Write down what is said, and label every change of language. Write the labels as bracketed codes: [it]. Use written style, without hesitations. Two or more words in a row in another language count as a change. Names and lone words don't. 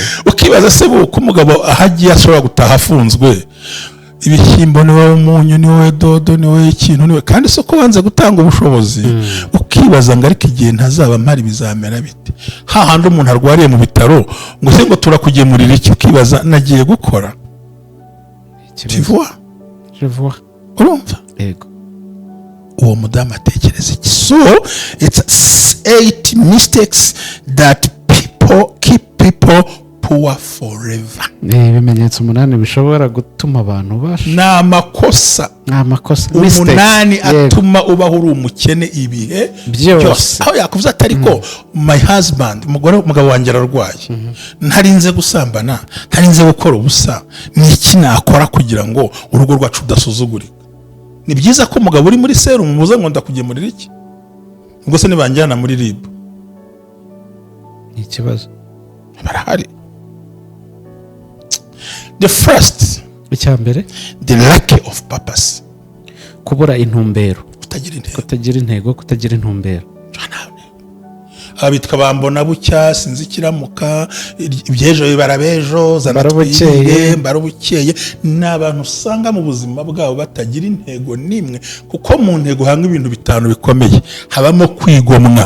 [rw] Ukibaza se uko umugabo ahagiye ashobora gutaha afunzwe. Ibishyimbo ni wowe umunyu, ni wowe dodo, ni wowe ikintu, ni wowe kandi soko banze gutanga ubushobozi. Ukibaza ngo ariko igihe ntazaba mpari bizamera bite. Hahandi umuntu arwariye mu bitaro ngo se ngo turakugemurira iki, ukibaza nagiye gukora. [fr] Tu vois? Je vois. [rw] Urumva? Yego. Uwo mudamu atekereza iki? [en] So it's 8 mistakes that keep people poor forever. [rw] ibimenyetso 8 bishobora gutuma abantu ni amakosa mistake atuma ubaho uri umukene ibihe byose. aho yakuvuze atari ko [en] my husband, [rw] umugabo wanjye ararwaye, ntarinze gusambana, ntarinze gukora ubusa, ni iki nakora kugira ngo urugo rwacu rudasuzugurika? ni byiza ko umugabo uri muri serumu muze ngo ndakugemurira iki? ubwo se nibanjyana muri RIB ikibazo barahari. [en] The first, [rw] icyambere, [en] the lack of purpose, [rw] kubura intumbero, kutagira intumbero. abitwa bambona bucya, sinzi kiramuka, ibyejo bibarabejo, barabukeye. N'abantu usanga mu buzima bwabo batagira intego nimwe, kuko mu ntego hanga ibintu 5 bikomeye, habamo kwigomwa.